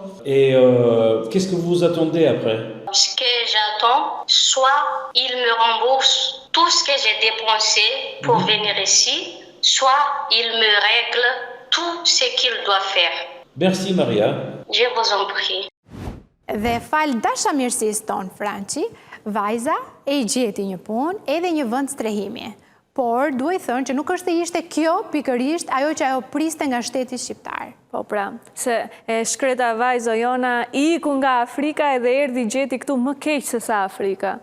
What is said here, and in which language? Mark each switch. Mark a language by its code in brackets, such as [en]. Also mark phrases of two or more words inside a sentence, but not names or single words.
[fr] Et qu'est-ce que vous attendez après? Ce que j'attends, soit il me rembourse tout ce que j'ai dépensé pour venir ici, soit il me règle tout ce qu'il doit faire. Merci Maria. Je vous en prie. [sq] Dhe fal dashamirësisë tonë, Franci, vajza e gjeti një punë edhe një vend strehimi. Por duhet thënë që nuk është e ishte kjo pikërisht ajo që ajo priste nga shteti shqiptar. Po pra, se e shkreta vajzo jona iku nga Afrika edhe erdhi gjeti këtu më keq se sa Afrika.